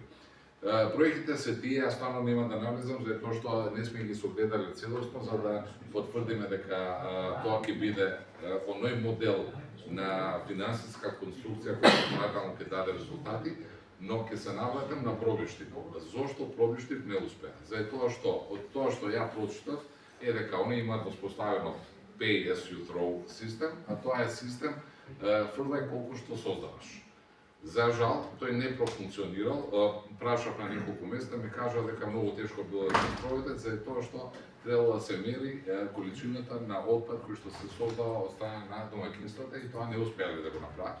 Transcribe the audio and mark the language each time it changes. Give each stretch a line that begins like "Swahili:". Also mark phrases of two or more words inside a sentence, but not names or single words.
Macedonian: Проектите се тие, јас стварно нема да навлезам, затоа што не сме ги согледале целосно, за да потврдиме дека тоа ќе биде оној модел на финансиска конструкција која понатаму ќе даде резултати, но ќе се навлетам на пробиштип. Зошто пробиштип не успеа? Затоа што од тоа што ја прочитав е дека они имаат воспоставено
English: pay as you throw
Macedonian: систем, а тоа е систем фрлај колку што создаваш. За жал, тој не профункционирал. Прашав на неколку места, ми кажа дека многу тешко било да се проведе, затоа што требало да се мери количината на отпад кој што се создава од страна на домаќинствата и тоа не успеале да го направат.